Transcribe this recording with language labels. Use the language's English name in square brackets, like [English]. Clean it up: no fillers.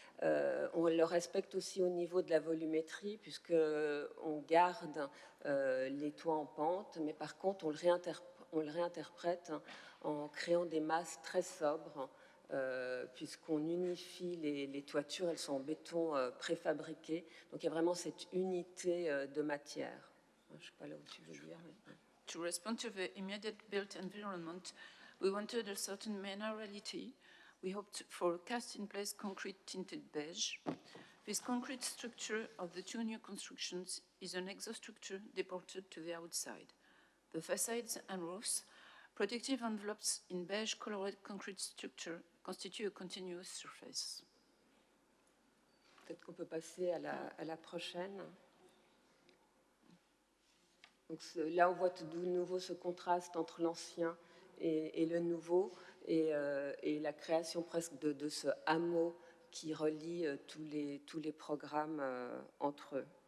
[French] On le respecte aussi au niveau de la volumétrie, puisqu'on garde les toits en pente, mais par contre, on le réinterprète en créant des masses très sobres, puisqu'on unifie les toitures, elles sont en béton préfabriqué. Donc il y a vraiment cette unité de matière. Je ne sais pas là où tu veux dire. Mais... [English] To respond to the immediate built environment, we wanted a certain minerality. We hoped for a cast-in-place concrete tinted beige. This concrete structure of the two new constructions is an exostructure deported to the outside. The facades and roofs, protective envelopes in beige-colored concrete structure, constitute a continuous surface. [French] Peut-être qu'on peut passer à la prochaine. Donc là, on voit de nouveau ce contraste entre l'ancien et le nouveau, et la création presque de ce hameau qui relie tous les programmes entre eux.